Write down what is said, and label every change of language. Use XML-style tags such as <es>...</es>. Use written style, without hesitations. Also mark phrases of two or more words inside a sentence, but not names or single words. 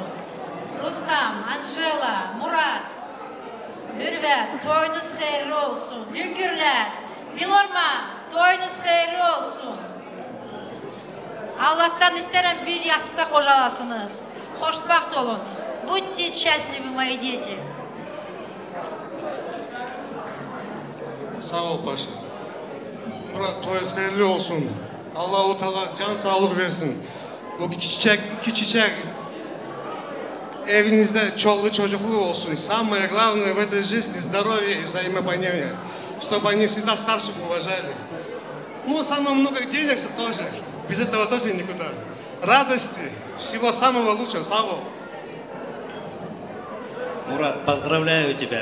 <tr>Rustam, Angela, Murat, Mürvet, toyunuz hayırlı olsun. Güngürler, Bilorma, toyunuz hayırlı olsun. Allah'tan isterim bir yastıkta kocalasınız. Hoşbaht olun.</tr> <ru>Будьте счастливы, мои дети.</ru> <tr>Sağ ol paşa. Murat, toyunuz hayırlı olsun. Allah-u Teala can sağlık versin. Bu iki çiçek evinizde çollu çocuklu olsun.</tr> <ru>Самое главное в этой жизни здоровье и взаимопонимание. Чтобы они всегда старших уважали. Ну, самое много денег тоже. Без этого тоже никуда. Радости, всего самого лучшего.</ru> <tr>Савол.</tr> <ru>Мурат, поздравляю тебя.</ru>